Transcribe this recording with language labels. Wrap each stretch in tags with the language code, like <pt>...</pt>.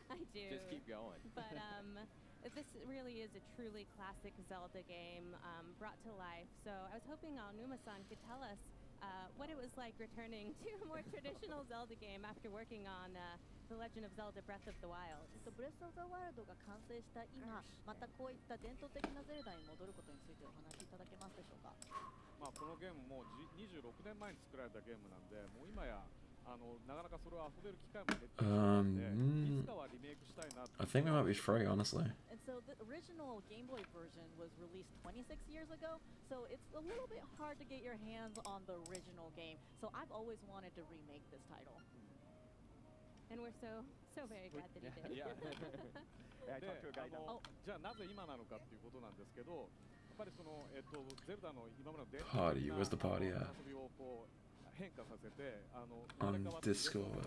<en>I do. Just keep going. But this really is a truly classic Zelda game brought to life. So I was hoping Aonuma-san could tell us what it was like returning to a more traditional Zelda game after working on The Legend of Zelda Breath of the Wild.</en> <ja>ブレス・オブ・ザ・ワイルドが完成した今、またこういった伝統的なゼルダに戻ることについてお話しいただけますでしょうか。まあこのゲームも26年前に作られたゲームなんで、もう今やなかなかそれを遊べる機会も減ってしまうので、いつかはリメイクしたいな。</ja> <en>I think we might be free, honestly. And so the original Game Boy version was released 26 years ago, so it's a little bit hard to get your hands on the original game. So I've always wanted to remake this title. And we're so very glad that you did.</en> <ja>じゃあなぜ今なのかっていうことなんですけど、やっぱりそのゼルダの今までの伝統的な遊びをこう変化させて</ja> <en>on Discord.</en>